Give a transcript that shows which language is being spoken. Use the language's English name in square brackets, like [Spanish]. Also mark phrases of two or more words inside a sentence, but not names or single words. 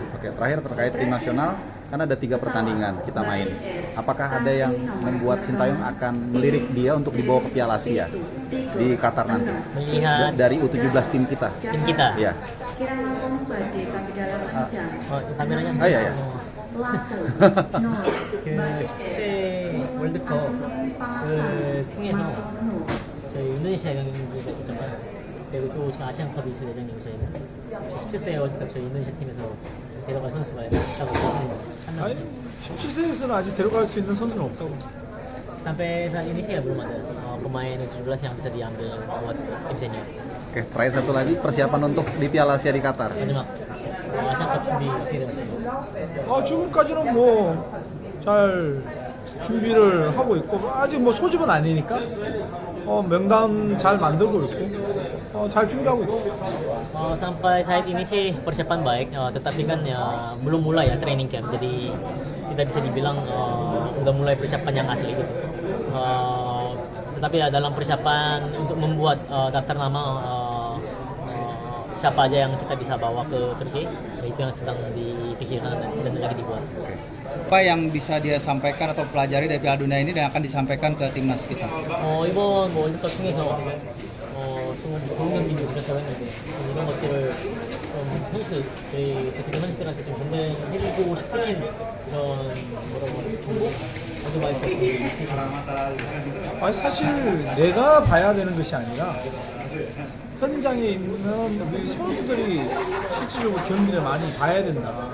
[Indonesian] Oke, terakhir terkait tim nasional, kan ada 3 pertandingan kita main. Apakah ada yang membuat Sintayong akan melirik dia untuk dibawa ke Piala Asia di Qatar nanti? Melihat Dari U17 tim kita. tim kita. Iya. Kameranya. Iya, iya. [Korean] 그 17세 월드컵 통해서 저희 인도네시아 경기가 있었잖아요. 그리고 또 지금 아시안컵이 있을 예정이고 저희는 17세 월드컵 저희 인도네시아 팀에서 데려갈 선수가 있다고 보시는지 한 아니, 명씩. 17세에서는 아직 데려갈 수 있는 선수는 없다고. [Indonesian] Sampai saat ini sih ya belum ada pemain 17 yang bisa diambil buat tim senior. Oke, terakhir satu lagi, persiapan untuk di Piala Asia di Qatar. [Korean] 마지막 아시안컵 준비 어떻게 되었어요? 지금까지는 뭐 잘 준비를 하고 있고, 아직 뭐 소집은 아니니까 명단 잘 만들고 있고, 잘 준비하고 있고. [Indonesian] Sampai saat ini sih persiapan baik, tetapi kan ya belum mulai ya training camp, jadi tidak bisa dibilang udah mulai persiapan yang asli gitu. Tetapi ya dalam persiapan untuk membuat daftar nama siapa aja yang kita bisa bawa ke Turki, itu yang sedang dipikirkan dan lagi dibuat. Apa yang bisa dia sampaikan atau pelajari dari Piala Dunia ini dan akan disampaikan ke timnas kita? [Korean] 이번 월드컵 통해서 좀 좋은 경기를 펼쳤다고 했는데 이런 것들을 좀 저희 대표팀 선수들한테 좀 전달해주고 싶으신 그런 정보? 어드바이스 있으신가요? 아니, 사실 내가 봐야 되는 것이 아니라 현장에 있는 우리 선수들이 실질적으로 경기를 많이 봐야 된다.